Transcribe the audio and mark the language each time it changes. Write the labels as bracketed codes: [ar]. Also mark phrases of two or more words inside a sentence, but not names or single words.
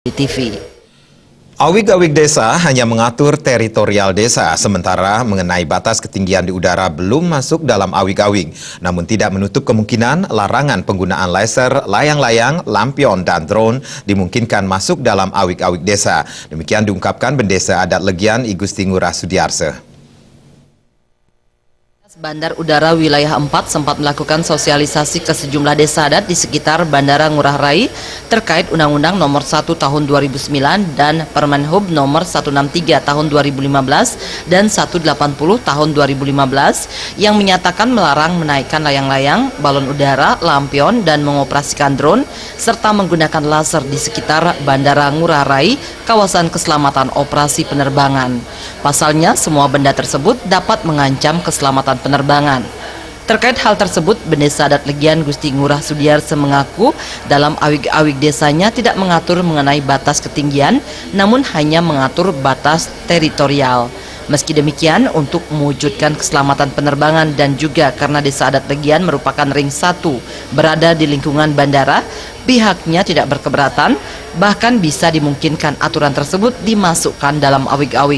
[id] di TV. Awig-awig desa hanya mengatur teritorial desa, sementara mengenai batas ketinggian di udara belum masuk dalam awig-awig. Namun tidak menutup kemungkinan larangan penggunaan laser, layang-layang, lampion, dan drone dimungkinkan masuk dalam awig-awig desa. Demikian diungkapkan Bendesa Adat Legian I Gusti Ngurah Sudiarse. Bandar Udara Wilayah 4 sempat melakukan sosialisasi ke sejumlah desa adat di sekitar Bandara Ngurah Rai terkait Undang-Undang Nomor 1 Tahun 2009 dan Permenhub Nomor 163 Tahun 2015 dan 180 Tahun 2015 yang menyatakan melarang menaikkan layang-layang, balon udara, lampion, dan mengoperasikan drone serta menggunakan laser di sekitar Bandara Ngurah Rai, kawasan keselamatan operasi penerbangan. Pasalnya, semua benda tersebut dapat mengancam keselamatan penerbangan. Terkait hal tersebut, Bendesa Adat Legian Gusti Ngurah Sudiarse mengaku dalam awig-awig desanya tidak mengatur mengenai batas ketinggian, namun hanya mengatur batas teritorial. Meski demikian, untuk mewujudkan keselamatan penerbangan dan juga karena Desa Adat Legian merupakan ring 1 berada di lingkungan bandara, pihaknya tidak berkeberatan, bahkan bisa dimungkinkan aturan tersebut dimasukkan dalam awig-awig.